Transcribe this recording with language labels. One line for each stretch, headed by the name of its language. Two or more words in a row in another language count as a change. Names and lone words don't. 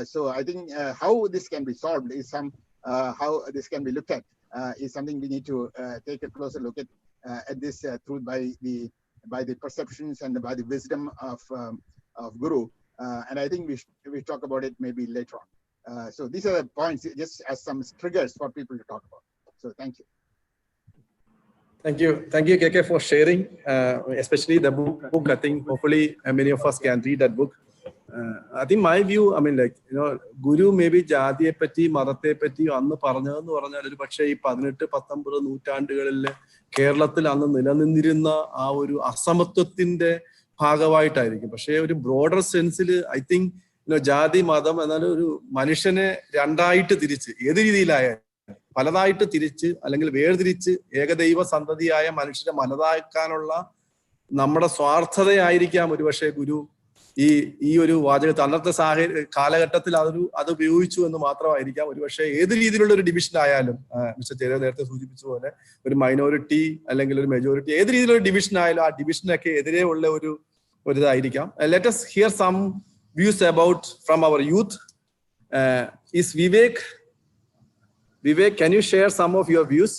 English: So I think how this can be solved is how this can be looked at is something we need to take a closer look at this through by the perceptions and by the wisdom of Guru, and I think we talk about it maybe later on. So these are the points, just as some triggers for people to talk about. So thank you. Thank you, KK, for sharing, especially the book. I think hopefully many of us can read that book. I think my view, Guru maybe
Malayalam: ജാതിയെ പറ്റി, മതത്തെ പറ്റി, അന്ന് പറഞ്ഞത് പറഞ്ഞാൽ ഒരു പക്ഷേ ഈ 18-19 നൂറ്റാണ്ടുകളിൽ കേരളത്തിൽ അന്ന് നിലനിന്നിരുന്ന ആ ഒരു അസമത്വത്തിന്റെ ഭാഗമായിട്ടായിരിക്കും. പക്ഷേ ഒരു
English: broader sense-il I think
Malayalam: ജാതി മതം എന്നാൽ ഒരു മനുഷ്യനെ രണ്ടായിട്ട് തിരിച്ച് ഏത് രീതിയിലായാലും പലതായിട്ട് തിരിച്ച് അല്ലെങ്കിൽ വേർതിരിച്ച് ഏകദൈവ സന്തതിയായ മനുഷ്യരെ മനതാക്കാനുള്ള നമ്മുടെ സ്വാർത്ഥതയായിരിക്കാം ഒരുപക്ഷെ ഗുരു ഈ ഒരു വാചകത്തെ അന്നത്തെ കാലഘട്ടത്തിൽ അത് ഉപയോഗിച്ചു എന്ന് മാത്രമായിരിക്കാം. ഒരുപക്ഷെ ഏത് രീതിയിലുള്ള ഒരു ഡിവിഷൻ ആയാലും മിസ്റ്റർ ജയദേവ് നേരത്തെ സൂചിപ്പിച്ച പോലെ ഒരു മൈനോറിറ്റി അല്ലെങ്കിൽ ഒരു മെജോറിറ്റി ഏത് രീതിയിലുള്ള ഡിവിഷൻ ആയാലും ആ ഡിവിഷനൊക്കെ എതിരെ ഉള്ള ഒരു ഇതായിരിക്കാം.
English: ലെറ്റ് us hear some views about from our youth. Is Vivek Vivek, can you share some of your views?